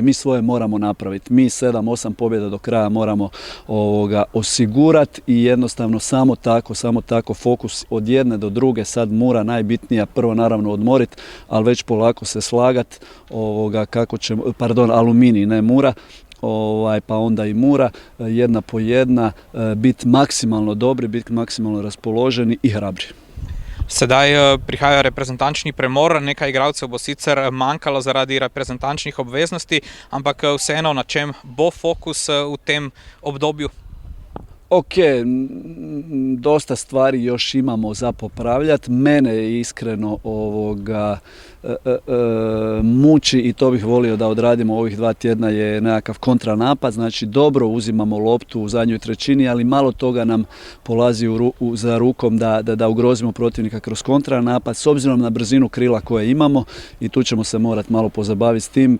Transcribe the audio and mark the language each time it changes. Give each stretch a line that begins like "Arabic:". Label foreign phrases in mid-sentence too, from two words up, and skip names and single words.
Croatian: Mi svoje moramo napraviti. Mi 7-8 pobjeda do kraja moramo osigurati i jednostavno samo tako fokus od jedne do druge. Sad Mura najbitnija, prvo naravno odmoriti, ali već polako se slagat Aluminij, ne Mura, pa onda i Mura, jedna po jedna, biti maksimalno dobri, biti maksimalno raspoloženi i hrabri.
Slovenian: Sedaj prihaja reprezentančni premor, nekaj igralcev bo sicer manjkalo zaradi reprezentančnih obveznosti, ampak vseeno, na čem bo fokus v tem obdobju?
Croatian: Ok, dosta stvari još imamo za popravljati. Mene je iskreno muči i to bih volio da odradimo ovih 2 tjedna je nekakav kontranapad, znači dobro uzimamo loptu u zadnjoj trećini, ali malo toga nam polazi za rukom da ugrozimo protivnika kroz kontranapad s obzirom na brzinu krila koje imamo i tu ćemo se morati malo pozabaviti s tim.